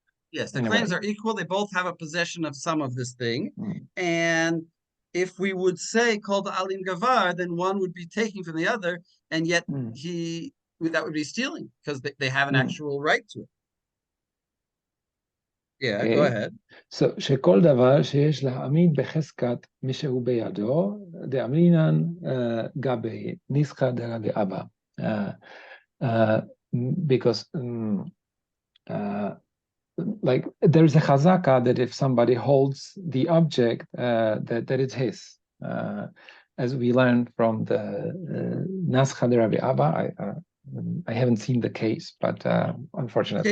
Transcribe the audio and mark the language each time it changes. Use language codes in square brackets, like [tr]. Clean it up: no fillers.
[en] Yes, the claims are equal. They both have a possession of some of this thing. And if we would say called the alim gavar, then one would be taking from the other, and yet that would be stealing because they have an actual right to it. Yeah, go ahead. [he] So שכל דבר שיש להעמיד בחזקת מי שהוא בידו, דאמרינן גבי ניסחא דרבי אבא. [en] Because like there's a chazaka that if somebody holds the object, that it's his. As we learned from the Naskha de Rabbi Abba, I haven't seen the case, but unfortunately,